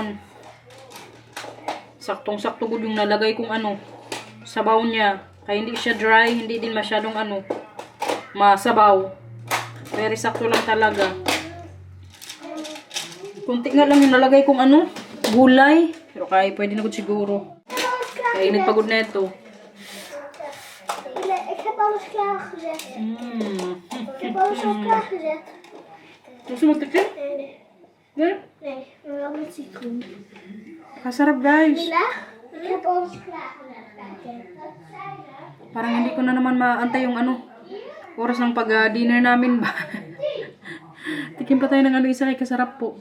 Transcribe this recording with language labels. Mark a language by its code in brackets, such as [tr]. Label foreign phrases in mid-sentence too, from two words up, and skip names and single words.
[tl] Saktong-sakto good yung nalagay kong sabaw niya. Kaya hindi siya dry. Hindi din masyadong masabaw. Very sakto lang talaga. Kunti nga lang yung nalagay kong gulay. Pero kaya pwede na good siguro. Kaya nagpagod na ito. [nl] Ik heb alles klaargezet. Ik heb alles al klaargezet. [tl] Gusto mo tikin? [nl] Nee, [en] Yeah? [nl] maar wel met citroen. [tl] Kasarap guys. [nl] Mila, ik heb alles klaargezet. [tl] Parang hindi ko na naman maantay yung oras ng pag-dinner namin ba. Tikim pa tayo ng isa kay kasarap po.